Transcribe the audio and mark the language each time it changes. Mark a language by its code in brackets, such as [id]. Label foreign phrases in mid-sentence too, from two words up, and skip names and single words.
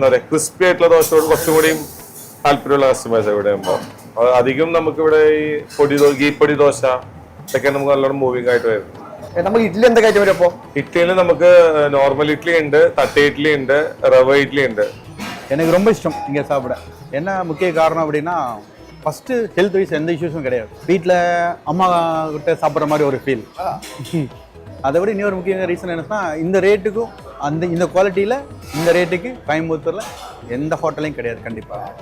[ml] പറയാ ക്രിസ്പി ആയിട്ടുള്ള ദോശയോട് കുറച്ചും കൂടിയും താല്പര്യമുള്ള കസ്റ്റമേഴ്സ് ഇവിടെ ആകുമ്പോൾ അധികം നമുക്ക് ഇവിടെ ഈ ഗീ പൊടി ദോശ ഇതൊക്കെ നമുക്ക് നല്ലോണം മൂവിങ് ആയിട്ട് വരും. നമുക്ക് ഇഡ്ഡലി എന്തൊക്കെ ആയിട്ട് വരും? അപ്പോൾ ഇഡ്ഡലിയിൽ നമുക്ക് നോർമൽ ഇഡ്ഡലി ഉണ്ട്, തട്ട ഇഡ്ഡലി ഉണ്ട്, റവ ഇഡ്ഡലി ഉണ്ട്. [ta] எனக்கு ரொம்ப இஷ்டம் இங்கே சாப்பிட. என்ன முக்கிய காரணம் அப்படின்னா, [en] first health wise [ta] எந்த இஷ்யூஸும் கிடையாது. வீட்டில் அம்மா கிட்ட சாப்பிட்ற மாதிரி ஒரு ஃபீல். அதை விட இன்னொரு முக்கிய ரீசன் என்னன்னா, இந்த ரேட்டுக்கும் இந்த குவாலிட்டியில் இந்த ரேட்டுக்கு கோயம்புத்தூரில் எந்த ஹோட்டலையும் கிடையாது கண்டிப்பாக.